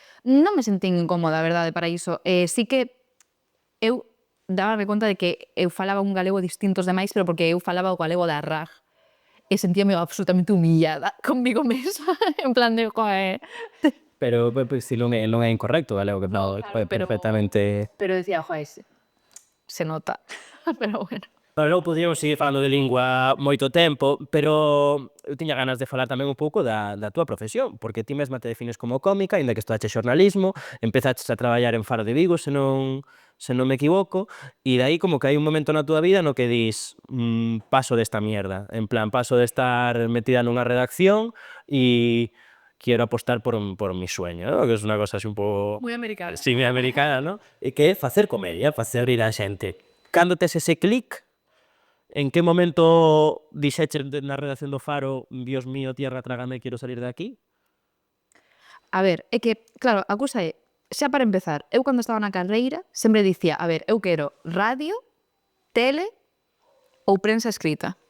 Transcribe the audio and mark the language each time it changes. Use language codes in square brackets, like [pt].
[gl] Non me sentín incómoda, a verdade, para iso. Sí que eu dábame conta de que eu falaba un galego distinto aos demais, pero porque eu falaba o galego da RAG. E sentíame absolutamente humillada conmigo mesma, en plan de, joder... Pero si non é incorrecto, galego, que no, claro, pero- perfectamente... Pero decía, joder, se nota. Pero bueno. Bueno, logo poderíamos seguir falando de lingua moito tempo, pero eu tiña ganas de falar tamén un pouco da túa profesión, porque ti mesma te defines como cómica, aínda que estudaches xornalismo, empezaches a traballar en Faro de Vigo, se non me equivoco, e dai como que hai un momento na túa vida no que dis paso desta mierda, en plan, paso de estar metida nunha redacción e [es] quiero apostar por mi sueño, ¿no? [gl] Que es unha cosa así un pouco... [es] Muy americana. [gl] Sí, moi americana, ¿no? E que é facer comedia, facer rir a xente. Cando tes ese clic, en que momento dixeches na redacción do Faro, [es] Dios mío, tierra, trágame, quiero salir de aquí? [gl] A ver, é que, claro, a cousa é, xa para empezar, eu cando estaba na carreira sempre dicía, a ver, eu quero radio, tele ou prensa escrita.